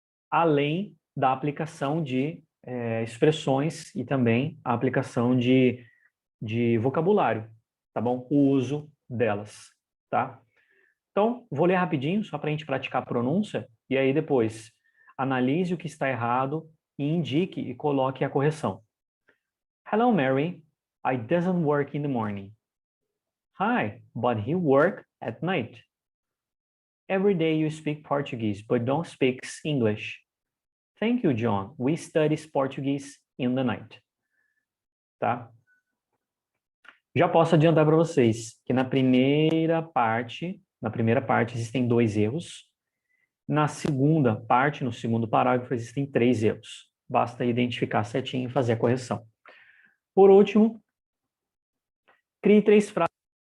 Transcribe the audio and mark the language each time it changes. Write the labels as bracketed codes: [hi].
[pt] Além da aplicação de expressões e também a aplicação de vocabulário, tá bom? O uso delas, tá? Então, vou ler rapidinho, só para a gente praticar a pronúncia, e aí depois analise o que está errado e indique e coloque a correção. [en] Hello, Mary. I doesn't work in the morning. Hi, but he work at night. Every day you speak Portuguese, but don't speak English. Thank you, John. We study Portuguese in the night. [pt] Tá? Já posso adiantar para vocês que na primeira parte existem 2 erros. Na segunda parte, no segundo parágrafo, existem 3 erros. Basta identificar certinho e fazer a correção. Por último, crie 3 frases